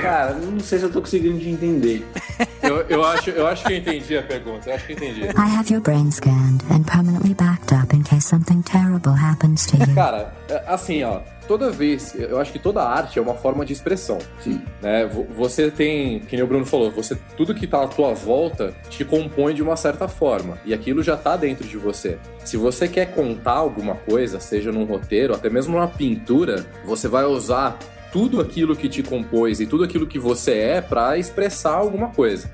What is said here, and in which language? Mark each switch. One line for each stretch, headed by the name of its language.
Portuguese: Cara, não sei se eu tô conseguindo te entender. eu acho que eu entendi a pergunta. Eu acho que eu entendi.
English: I have your brain scanned and permanently backed up in case something terrible happens to you.
Portuguese: Cara, assim, ó, toda vez, eu acho que toda arte é uma forma de expressão. Sim. Né? Você tem, que nem o Bruno falou, tudo que tá à tua volta te compõe de uma certa forma. E aquilo já tá dentro de você. Se você quer contar alguma coisa, seja num roteiro, até mesmo numa pintura, você vai usar tudo aquilo que te compôs e tudo aquilo que você é pra expressar alguma coisa.